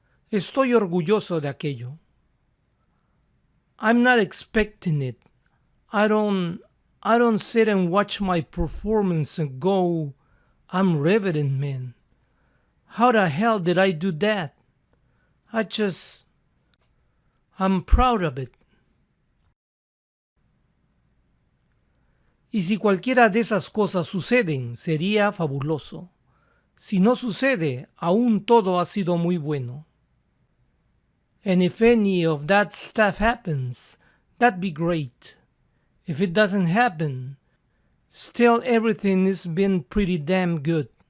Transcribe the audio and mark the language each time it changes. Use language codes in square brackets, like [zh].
[es] Estoy orgulloso de aquello. [en] I'm not expecting it. I don't sit and watch my performance and go, I'm riveting, man. How the hell did I do that? I'm proud of it. [es] Y si cualquiera de esas cosas suceden, sería fabuloso. Si no sucede, aún todo ha sido muy bueno. [en] And if any of that stuff happens, that'd be great. If it doesn't happen, still everything has been pretty damn good.